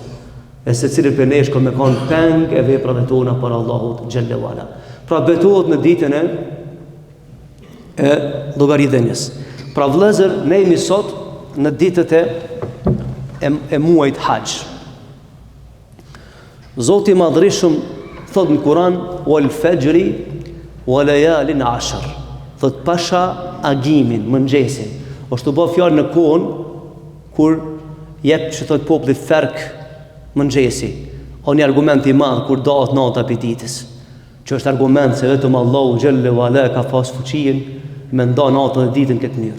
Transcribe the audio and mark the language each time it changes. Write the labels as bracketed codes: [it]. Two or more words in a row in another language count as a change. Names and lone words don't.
[sq] E secili për nesh ka me kanë peng e veprave tona për Allahut [ar] جل وعلا. [sq] Pra betohet në ditën e llogaridhënies. Pra vëllezër, ne jemi sot në ditët e muajit Hax. Zoti i Madhërisht thot në Kur'an [ar] والفجر وليال عشر. [sq] Thot pasha agimin, mëngjesin. Është të bëj fjalë në kohën kur jep që thot populli ferk mëngjesi. O një argument i madh kur dahet nata për ditës. Që është argument se vetëm Allahu [ar] جل وعلا [sq] ka pas fuqinë me nda natën dhe ditën këtë mënyrë.